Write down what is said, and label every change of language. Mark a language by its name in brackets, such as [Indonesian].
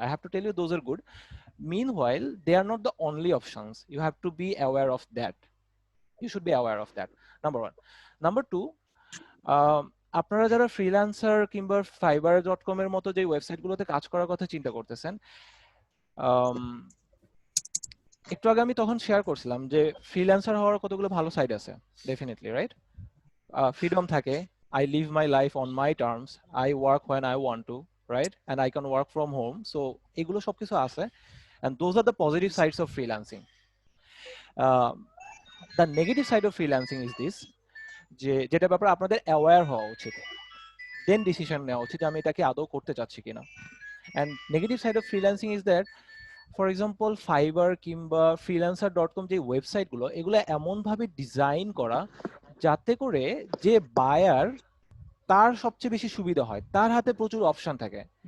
[English] I have to tell you, those are good. Meanwhile, they are not the only options. You have to be aware of that. You should be aware of that. Number one. [Bangla] Number two, আপনারা যারা freelancer কিংবা fiverr.com এর মতো যে ওয়েবসাইটগুলোতে কাজ করার কথা চিন্তা করতেছেন, একটু আগে আমি তখন শেয়ার করছিলাম যে ফ্রিল্যান্সার হওয়ার কতগুলো ভালো সাইড আছে, ডেফিনেটলি, রাইট? ফ্রিডম থাকে, [English] I live my life on my terms, I work when I want to, right? And I can work from home. So [Bangla] এগুলো সবকিছু আছে, [English] and those are the positive sides of freelancing. The negative side of freelancing is this, [Bangla] যে যেটা ব্যাপারে আপনাদের aware হওয়া উচিত, দেন decision নেওয়া উচিত আমি এটাকে আদৌ করতে চাচ্ছি কিনা। [English] And negative side of freelancing is that, [Bangla] for example fibre কিংবা freelancer.com যে ওয়েবসাইটগুলো, এগুলো এমনভাবে ডিজাইন করা যাতে করে যে বায়ার, তার সবচেয়ে বেশি সুবিধা হয়, তার হাতে প্রচুর অপশন থাকে।